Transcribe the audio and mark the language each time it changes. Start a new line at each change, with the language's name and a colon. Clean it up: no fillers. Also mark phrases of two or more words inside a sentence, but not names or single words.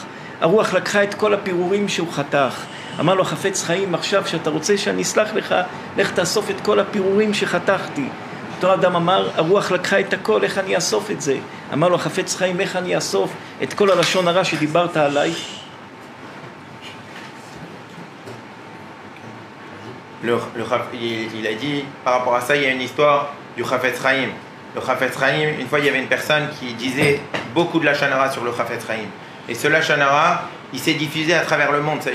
Hebrew: הרוח לקחה את כל הפירורים שהוא חתך. אמר לו החפץ חיים, עכשיו שאתה רוצה שאני אסלח לך, לך תאסוף את כל הפירורים שחתכתי. אותו אדם אמר, הרוח לקחה את הכל, איך אני אאסוף את זה? אמר לו החפץ חיים, איך אני אאסוף את כל הלשון הרע שדיברת עליי?
French: Il a dit, par rapport à ça, il y a une histoire du Chafetz Chaim. Le Chafetz Chaim, une fois, il y avait une personne qui disait beaucoup de
Hebrew: לשון הרע
French: sur le Chafetz Chaim. Et ce
Hebrew: לשון הרע,
French: il s'est diffusé à travers le monde.